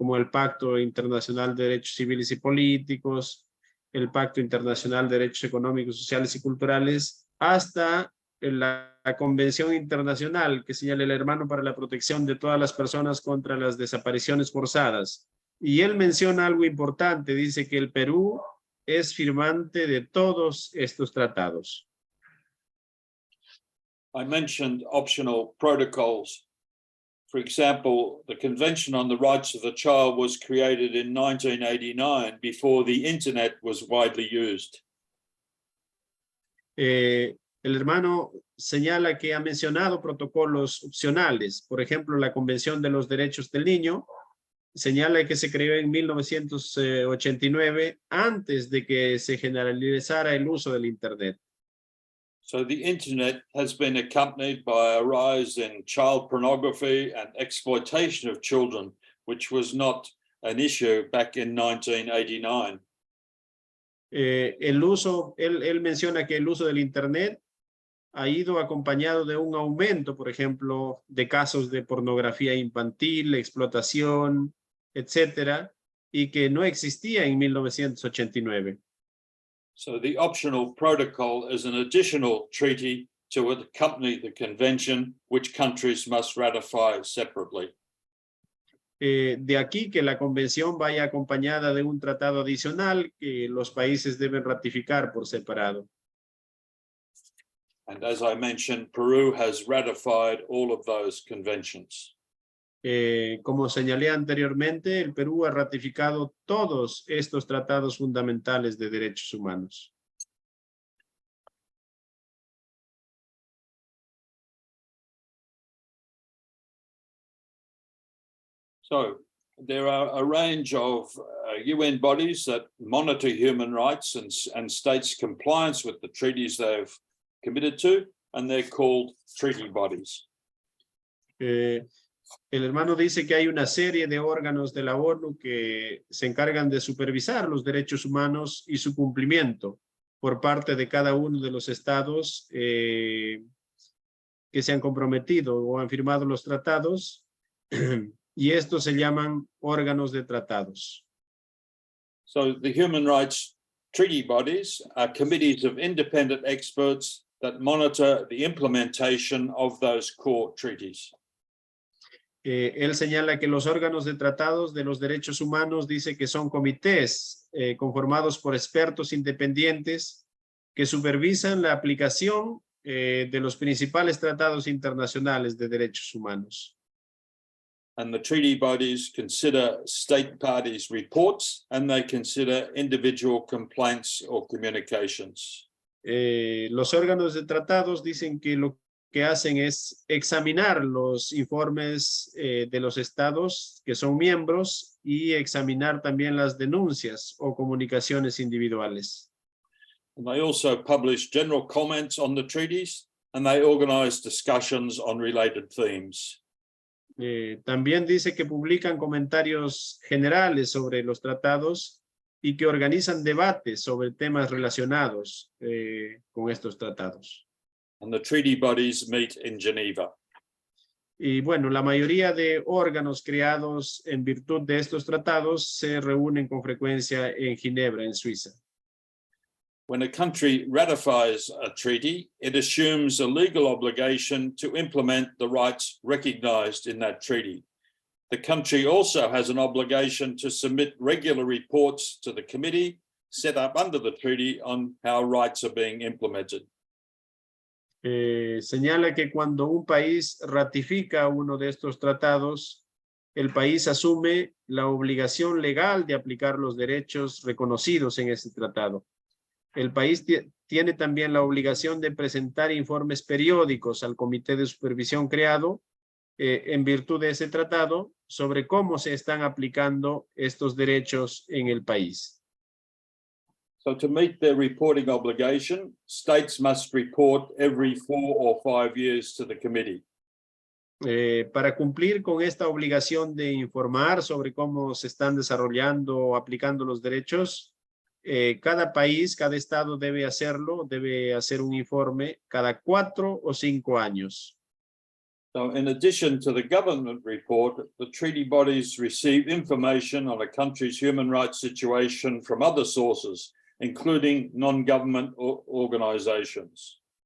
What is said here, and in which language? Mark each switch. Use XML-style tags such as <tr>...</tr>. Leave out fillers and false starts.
<es>Como el Pacto Internacional de Derechos Civiles y Políticos, el Pacto Internacional de Derechos Económicos, Sociales y Culturales, hasta la Convención Internacional que señala el hermano para la protección de todas las personas contra las desapariciones forzadas. Y él menciona algo importante, dice que el Perú es firmante de todos estos tratados.</es> <en>I mentioned optional protocols. For example, the Convention on the Rights of the Child was created in 1989 before the internet was widely used.</en> <es>El hermano señala que ha mencionado protocolos opcionales. Por ejemplo, la Convención de los Derechos del Niño señala que se creó en 1989 antes de que se generalizara el uso del internet.</es> <en>So the internet has been accompanied by a rise in child pornography and exploitation of children, which was not an issue back in 1989.</en> <es>Él menciona que el uso del internet ha ido acompañado de un aumento, por ejemplo, de casos de pornografía infantil, explotación, etcétera, y que no existía en 1989.</es> <en>So the optional protocol is an additional treaty to accompany the convention, which countries must ratify separately.</en> <es>De aquí que la convención vaya acompañada de un tratado adicional que los países deben ratificar por separado.</es> <en>And as I mentioned, Peru has ratified all of those conventions.</en> <es>Como señalé anteriormente, el Perú ha ratificado todos estos tratados fundamentales de derechos humanos.</es> <en>So there are a range of UN bodies that monitor human rights and states' compliance with the treaties they've committed to, and they're called treaty bodies.</en> <es>El hermano dice que hay una serie de órganos de la ONU que se encargan de supervisar los derechos humanos y su cumplimiento por parte de cada uno de los estados que se han comprometido o han firmado los tratados, y estos se llaman órganos de tratados.</es> <en>So the human rights treaty bodies are committees of independent experts that monitor the implementation of those core treaties.</en> <es>Él señala que los órganos de tratados de los derechos humanos dice que son comités conformados por expertos independientes que supervisan la aplicación de los principales tratados internacionales de derechos humanos.</es> <en>And the treaty bodies consider state parties' reports and they consider individual complaints or communications.</en> <es>Los órganos de tratados dicen que lo que hacen es examinar los informes de los estados que son miembros y examinar también las denuncias o comunicaciones individuales.</es> <en>And they also publish general comments on the treaties and they organize discussions on related themes.</en> <es>También dice que publican comentarios generales sobre los tratados y que organizan debates sobre temas relacionados con estos tratados.</es> <en>And the treaty bodies meet in Geneva.</en> <es>Y bueno, la mayoría de órganos creados en virtud de estos tratados se reúnen con frecuencia en Ginebra, en Suiza.</es> <en>When a country ratifies a treaty, it assumes a legal obligation to implement the rights recognized in that treaty. The country also has an obligation to submit regular reports to the committee set up under the treaty on how rights are being implemented.</en> <es>Señala que cuando un país ratifica uno de estos tratados, el país asume la obligación legal de aplicar los derechos reconocidos en ese tratado. El país tiene también la obligación de presentar informes periódicos al comité de supervisión creado en virtud de ese tratado sobre cómo se están aplicando estos derechos en el país.</es> <en>So to meet their reporting obligation, states must report every 4 or 5 years to the committee.</en> <es>Para cumplir con esta obligación de informar sobre cómo se están desarrollando o aplicando los derechos, cada país, cada estado debe hacerlo, debe hacer un informe cada 4 o 5 años.</es> <en>So in addition to the government report, the treaty bodies receive information on a country's human rights situation from other sources, including non-government organizations.</en>